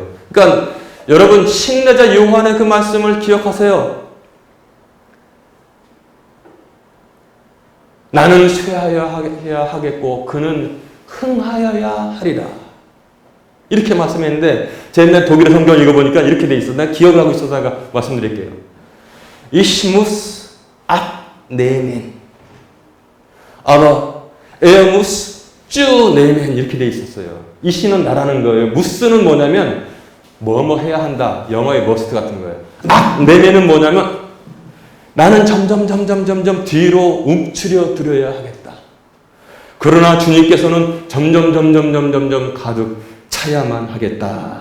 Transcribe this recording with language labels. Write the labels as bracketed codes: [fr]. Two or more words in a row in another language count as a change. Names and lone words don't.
[ko] 그러니까 여러분 신뢰자 요한의 그 말씀을 기억하세요. 나는 쇠하여야 하겠고 그는 흥하여야 하리라. 이렇게 말씀했는데 제가 옛날 독일어 성경 읽어보니까 이렇게 돼 있어. 내가 기억을 하고 있어서 제가 말씀드릴게요. [de] Ich muss abnehmen. Aber er muss zunehmen. [ko] 이렇게 돼 있었어요. 이 시는 나라는 거예요. 무스는 뭐냐면 뭐뭐 해야 한다. 영어의 머스트 같은 거예요. abnemen은 뭐냐면 나는 점점 뒤로 움츠려 들어야 하겠다. 그러나 주님께서는 점점 가득 차야만 하겠다.